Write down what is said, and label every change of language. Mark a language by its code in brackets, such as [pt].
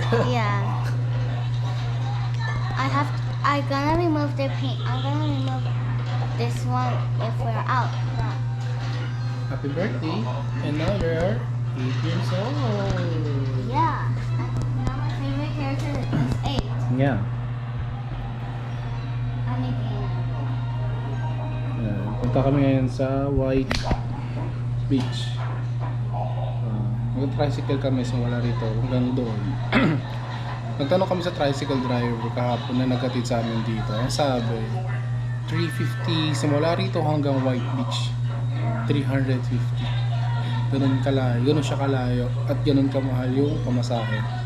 [en] yeah, I'm gonna remove the paint. I'm gonna remove this one if we're out. Happy birthday. And now you're 8 years old. Yeah. Now my favorite character is 8. Yeah. I [tl] Ayan, punta kami ngayon sa White Beach. Mag-tricycle kami so wala rito hanggang doon. Nagtanong kami sa tricycle driver kahapon na naghatid sa amin dito. Ang sabi, 350 simula rito hanggang White Beach. 350. Ganun kalayo, ganun siya kalayo at ganun kamahal yung pamasahe.